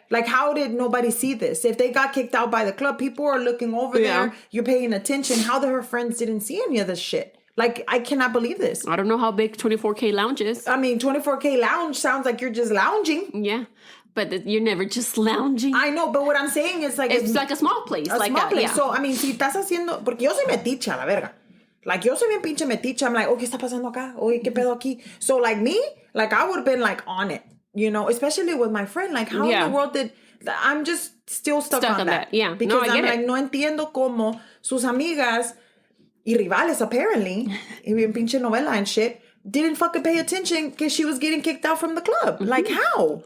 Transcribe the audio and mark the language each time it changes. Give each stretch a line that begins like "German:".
English: Like, how did nobody see this? If they got kicked out by the club, people are looking over there. You're paying attention. How her friends didn't see any of this shit? Like, I cannot believe this. I don't know how big 24K Lounge is. I mean, 24K Lounge sounds like you're just lounging. Yeah. But you're never just lounging. I know, but what I'm saying is like... It's like a small place. A like small place. Yeah. So, I mean,
Spanish: si estás haciendo... Porque yo soy metiche a la verga. Like, yo soy bien pinche metiche.
English: I'm like, oh,
Spanish: ¿qué está pasando acá? Oye, ¿qué pedo aquí?
English: So, like, me, like, I would have been, like, on it. You know? Especially with my friend. Like, how in the world did... I'm just still stuck on that. Yeah. Because I I'm get like,
Spanish: no entiendo cómo sus amigas y rivales,
English: apparently,
Spanish: y bien pinche novela
English: and shit, didn't fucking pay attention because she was getting kicked out from the club. Mm-hmm. Like, how?